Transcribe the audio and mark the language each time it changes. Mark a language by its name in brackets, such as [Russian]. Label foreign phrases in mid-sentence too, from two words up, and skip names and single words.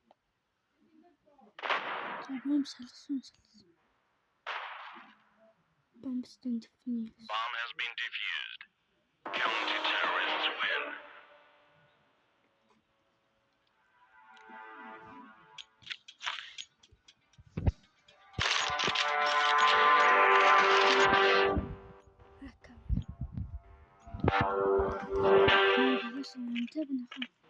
[Mongolian] За бом салгасан. [English] Bombston defuse. Bomb has been defused. Counter-terrorists win. [Mongolian] Багш юмтай бинахаа.